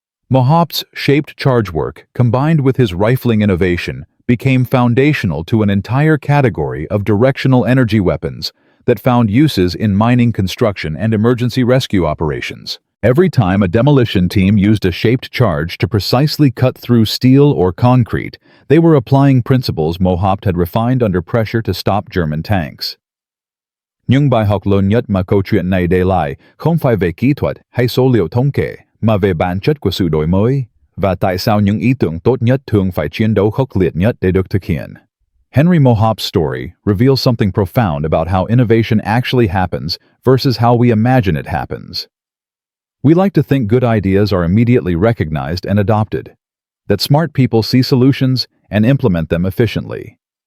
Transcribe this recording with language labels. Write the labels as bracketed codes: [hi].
[en] Mohaupt's shaped charge work, combined with his rifling innovation, became foundational to an entire category of directional energy weapons that found uses in mining construction and emergency rescue operations. Every time a demolition team used a shaped charge to precisely cut through steel or concrete, they were applying principles Mohaupt had refined under pressure to stop German tanks. [vi] Nhưng bài học lớn nhất mà câu chuyện này để lại không phải về kỹ thuật hay số liệu thống kê, mà về bản chất của sự đổi mới, và tại sao những ý tưởng tốt nhất thường phải chiến đấu khốc liệt nhất để được thực hiện. [en] Henry Mohaupt's story reveals something profound about how innovation actually happens versus how we imagine it happens. We like to think good ideas are immediately recognized and adopted, that smart people see solutions and implement them efficiently.